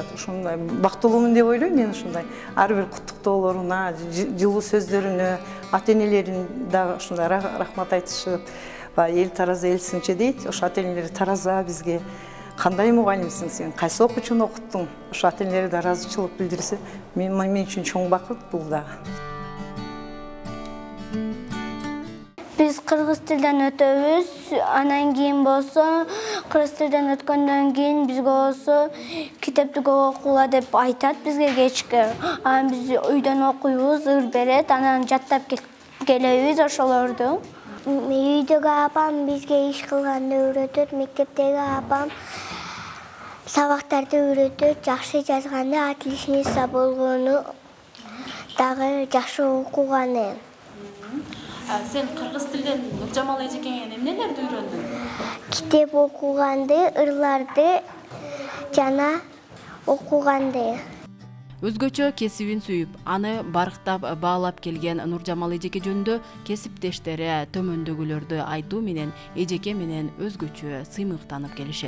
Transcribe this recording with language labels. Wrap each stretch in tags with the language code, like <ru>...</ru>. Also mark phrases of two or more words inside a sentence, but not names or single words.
<ky>Ушундай бактылуумун деп ойлойм мен ушундай. Ар бир куттуктоолоруна, жылуу сөздөрүнө, ата-энелерин дагы ушундай рахмат айтышып, эл тараза эл сынчы дейт. Ошо ата-энелер тараза бизге кандай мугалимсиң сен, кайсы окуучуну окуттуң? Ошо ата-энелер да ыраазычылык билдирсе, мен үчүн чоң бакыт бул дагы. Биз кыргыз тилден өтөбүз, анан кийин болсо, кыргыз тилден өткөндөн кийин бизге болсо китепти көп окула деп айтат бизге кечке. Анан биз үйдөн окуйбуз, ыр берет, анан жаттап келебиз ошолорду. Үйдөгү апам бизге иш кылганды үйрөтөт, мектептеги апам сабактарды үйрөтөт, жакшы жазганды, отличница болгону, дагы жакшы окуганы. Сен кыргыз тилден Нуржамал эжекеңен эмнелерди үйрөндүң? Kitep окуганды, ырларды жана окуганды. Өзгөчө кесибин сүйүп, аны барктап баалап келген Нуржамал эжеке жөнүндө кесиптештери төмөндөгүлөрдү айтуу менен эжеке менен өзгөчө сыймыктанып келишет.</ky>